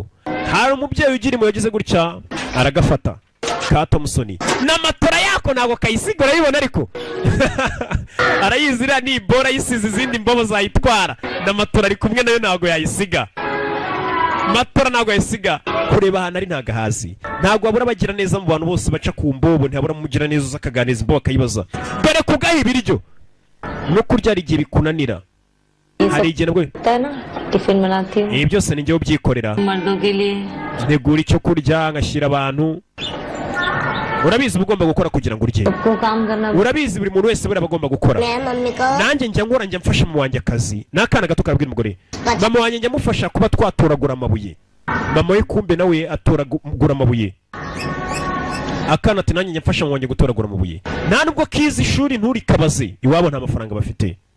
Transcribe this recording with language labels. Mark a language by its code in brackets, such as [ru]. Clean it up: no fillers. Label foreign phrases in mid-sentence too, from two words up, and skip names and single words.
[rw] Hari umubyeyi ugira impuye yagize gutya aragafata ka Thompson n'amatora yako ntabwo kayisiga urayibona ariko arayizira ni bora yisize izindi mbobo zayitwara n'amatora ari kumwe nayo ntabwo yayisiga. Matora ntabwo yayisiga kureba ahantu ari ntagahazi ntabwo wabura bagira neza mu bantu bose baca ku mbobo ntihabura mugira neza uza akaganiza imbobo akayibaza dore kugaha ibiryo no kurya ari igihe bikunanira. Hari igihe nabwo [hi] टिफिन बनाती हूँ. [rw] ibi byose ni njye ubyikorera. [hi] मर्दों के लिए [rw] ntegura icyo kurya ngashyira abantu. Urabizi ugomba gukora kugira ngo urye. [hi] सबको काम करना. [rw] Urabizi buri muntu wese buri abagomba gukora. Nanjye njya ngora njya mfasha mu wanjye akazi n'akana gato karabwira umugore mama wanjye njya mufasha kuba twatoragura amabuye. Mama we kumbe nawe atoragura amabuye. Akana ati nanjye njya mfasha mu wanjye gutoragura amabuye. Nta nubwo kizi ishuri nturi kabaze iwabo nta mafaranga bafite.